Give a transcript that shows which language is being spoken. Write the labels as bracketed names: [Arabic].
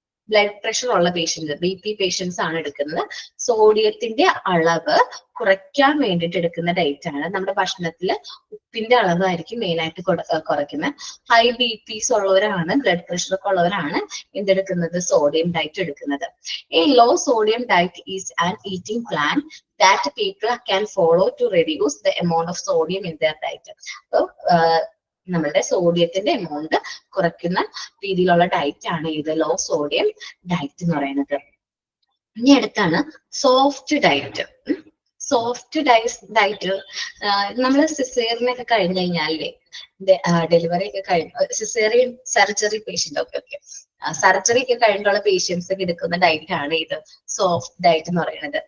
[Malayalam] Blood pressure ഉള്ള patients, BP patients ആണ് എടുക്കുന്നത്. സോഡിയത്തിന്റെ അളവ് കുറയ്ക്കാൻ വേണ്ടിയിട്ട് എടുക്കുന്ന ഡയറ്റ് ആണ്. നമ്മുടെ ഭക്ഷണത്തിൽ ഉപ്പിന്റെ അളവായിരിക്കും മെയിൻ ആയിട്ട് കുറയ്ക്കുന്നത്. ഹൈ BPs ഉള്ളവരാണ്, ബ്ലഡ് പ്രഷർ ഒക്കെ ഉള്ളവരാണ് എന്തെടുക്കുന്നത്, സോഡിയം ഡയറ്റ് എടുക്കുന്നത്. [English] A low sodium diet is an eating plan that people can follow to reduce the amount of sodium in their diet. [Malayalam] So നമ്മളുടെ സോഡിയത്തിന്റെ എമൗണ്ട് കുറയ്ക്കുന്ന രീതിയിലുള്ള ഡയറ്റ് ആണ് ഇത് ലോ സോഡിയം ഡയറ്റ് എന്ന് പറയുന്നത്. ഇനി അടുത്താണ് സോഫ്റ്റ് ഡയറ്റ്. സോഫ്റ്റ് ഡയറ്റ് നമ്മൾ സിസേറിനൊക്കെ കഴിഞ്ഞു കഴിഞ്ഞാലേ, ഡെലിവറി ഒക്കെ കഴിഞ്ഞ സിസേറിയൻ സർജറി പേഷ്യന്റ് ഒക്കെ സർജറി ഒക്കെ കഴിഞ്ഞിട്ടുള്ള പേഷ്യൻസ് ഒക്കെ എടുക്കുന്ന ഡയറ്റ് ആണ് ഇത് സോഫ്റ്റ് ഡയറ്റ് എന്ന് പറയുന്നത്.